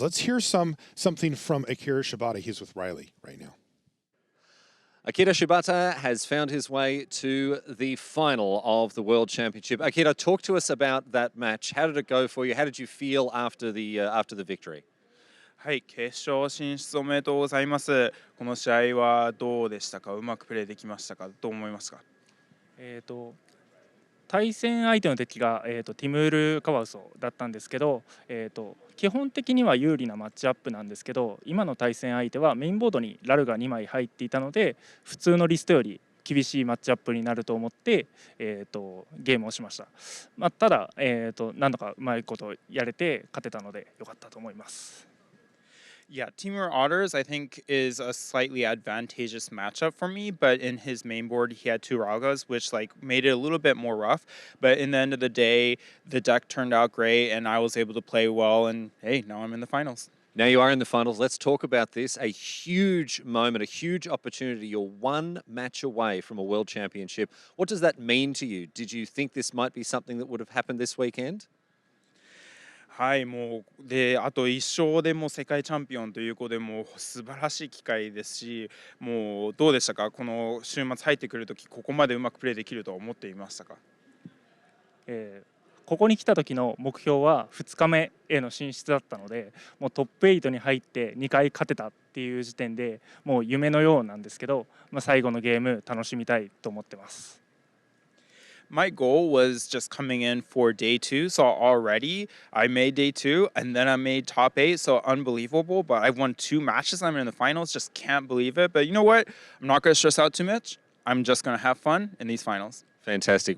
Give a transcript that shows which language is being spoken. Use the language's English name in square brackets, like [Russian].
[English] Let's hear something from Akira Shibata. He's with Riley right now. Akira Shibata has found his way to the final of the World Championship. Akira, talk to us about that match. How did it go for you? How did you feel after the victory? [Japanese] はい、決勝進出おめでとうございます。この試合はどうでしたか？うまくプレーできましたか？どう思いますか？対戦相手の敵が、ティムール・カワウソだったんですけど、基本的には有利なマッチアップなんですけど、今の対戦相手はメインボードにラルが2枚入っていたので、普通のリストより厳しいマッチアップになると思って、ゲームをしました。ただ、何度かうまいことやれて勝てたのでよかったと思います。 [English] Yeah, Timur Otters, I think, is a slightly advantageous matchup for me, but in his main board, he had two Ralgas, which made it a little bit more rough. But in the end of the day, the deck turned out great, and I was able to play well, and hey, now I'm in the finals. Now you are in the finals. Let's talk about this. A huge moment, a huge opportunity. You're one match away from a world championship. What does that mean to you? Did you think this might be something that would have happened this weekend? [Japanese] はい、もうであと1勝でもう世界チャンピオンということでもう素晴らしい機会ですし、もうどうでしたか？この週末入ってくるとき、ここまでうまくプレーできると思っていましたか？ここに来た時の目標は2日目への進出だったので、もうトップ8に入って2回勝てたっていう時点でもう夢のようなんですけど、最後のゲーム楽しみたいと思ってます。 [English] My goal was just coming in for day 2, so already I made day 2 and then I made top 8, so unbelievable. But I won 2 matches. I'm in the finals, just can't believe it. But you know what? I'm not going to stress out too much. I'm just going to have fun in these finals. Fantastic.